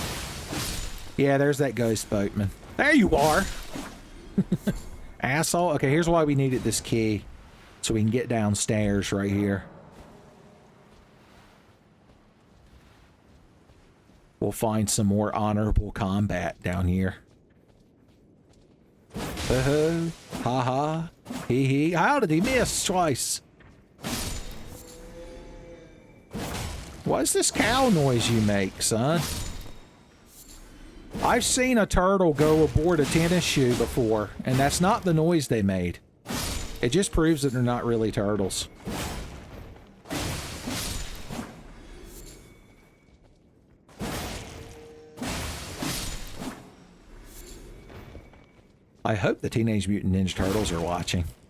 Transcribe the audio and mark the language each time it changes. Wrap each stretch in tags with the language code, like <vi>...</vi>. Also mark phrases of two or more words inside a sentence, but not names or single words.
<en>Yeah, there's that ghost boatman. There you are. Asshole. Okay, here's why we needed this key. So we can get downstairs right here. We'll find some more honorable combat down here. Ha ha. Hee hee. How did he miss twice? What's this cow noise you make, son? I've seen a turtle go aboard a tennis shoe before, and that's not the noise they made. It just proves that they're not really turtles. I hope the Teenage Mutant Ninja Turtles are watching.</en>